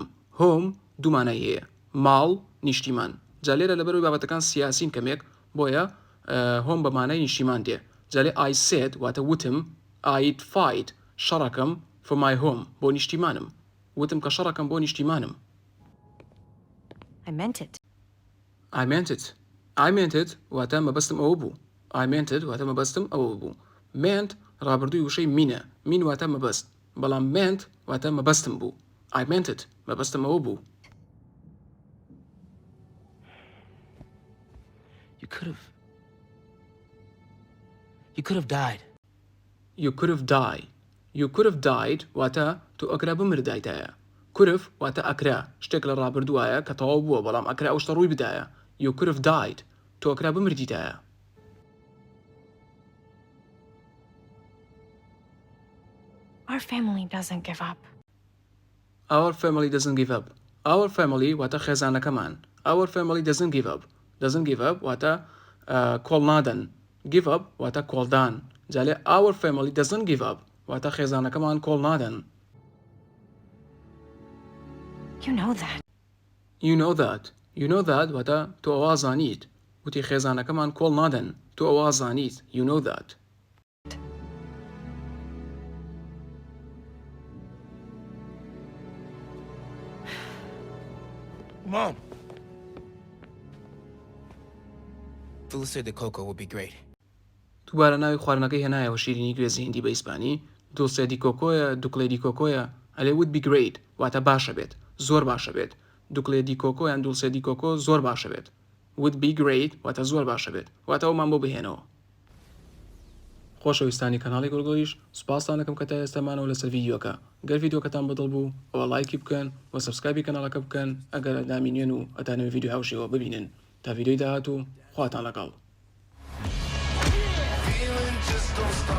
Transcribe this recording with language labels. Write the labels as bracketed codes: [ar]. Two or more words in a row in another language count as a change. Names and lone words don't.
[ckb] home دوومانە هەیە ماڵ نیشتیمان جا لێرە لەبەرەوەی بابەتەکان سیاسین کەمێک بۆیە هۆم بەمانای نیشتیمان دێ جالێ [en] I said [ckb] واتە وتم [en] I'd fight [ckb] شەڕەکەم [en] for my home [ckb] بۆ نیشتیمانم وتم کە شەڕەکەم بۆ نیشتیمانم [en] I meant it. I meant it. I meant it [ckb] واتە مەبەستم ئەوە بوو. [en] I meant it [ckb] واتە مەبەستم ئەوە بوو. meant ڕابردووی وشەی مینە. مین واتە مەبەست. بەڵام meant واتە مەبەستم بوو. [en] I meant it [ckb] مەبەستم ئەوە بوو. [en] You could have died. You could have died. You could have died [ckb] واتە تۆ ئەکرا بمردایتایە. [en] could have [ckb] واتە ئەکرا شتێک لە ڕابردووایە کە تەواو بووە بەڵام ئەکرا ئەو شتە ڕووی بدایە. [en] You could have died. [ckb] تۆ ئەکرا بمردیتایە. [en] Our family doesn't give up. Our family doesn't give up. Our family [ckb] واتە خێزانەکەمان. [en] Our family doesn't give up. Doesn't give up [ckb] واتە کۆڵ نادەن. [en] Give up [ckb] واتە کۆڵدان. جالێ [en] our family doesn't give up [ckb] واتە خێزانەکەمان کۆڵ نادەن. [en] You know that. You know that. You know that [ckb] واتە تۆ ئەوە زانیت. وتی خێزانەکەمان کۆڵ نادەن. تۆ ئەوە زانیت. [en] You know that. Mom! Phyllis said the cocoa would be great. [ckb] دووبارە ناوی خواردنەکەی هێنایەوە شیرینی گوێزی هیندی بە ئیسپانی دووسێدی کۆکۆیە دووکڵێدی کۆکۆیە ئەلێ [en] would be great [ckb] واتە باشە بێت زۆر باشە بێت دووکڵێدی کۆکۆیان دووسێدی کۆکۆ زۆر باشە بێت [en] would be great [ckb] واتە زۆر باشە بێت واتە ئەومان بۆ بهێنەوە خۆشەویستانی کەناڵی کوردگڵیش سوپاسان دەکەم کە تا ئێستامانەوە لەسەر ڤیدیۆکە گەر ڤیدیۆکەتان بەدڵ بوو ئەوە لایکی بکەن و سەبسکرایبی کەناڵەکە بکەن ئەگەر نامینێن و ئەتانەوێت ڤیدیۆ هاوشێوە ببینن تا ڤیدیۆی داهاتوو خواتان لەگەڵ